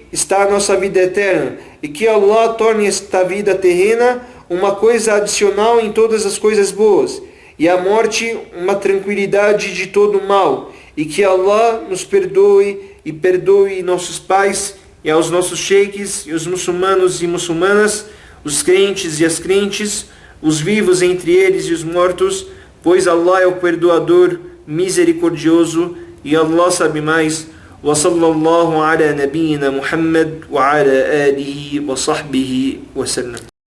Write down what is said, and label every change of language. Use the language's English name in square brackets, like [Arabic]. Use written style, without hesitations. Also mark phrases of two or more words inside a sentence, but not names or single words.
[Portuguese] está a nossa vida eterna, e que Allah torne esta vida terrena uma coisa adicional em todas as coisas boas, e a morte uma tranquilidade de todo mal, e que Allah nos perdoe e perdoe nossos pais e aos nossos sheikhs e os muçulmanos e muçulmanas, os crentes e as crentes, os vivos entre eles e os mortos, pois Allah é o perdoador misericordioso e Allah sabe mais. [Arabic] وصلى الله على نبينا محمد وعلى آله وصحبه وسلم.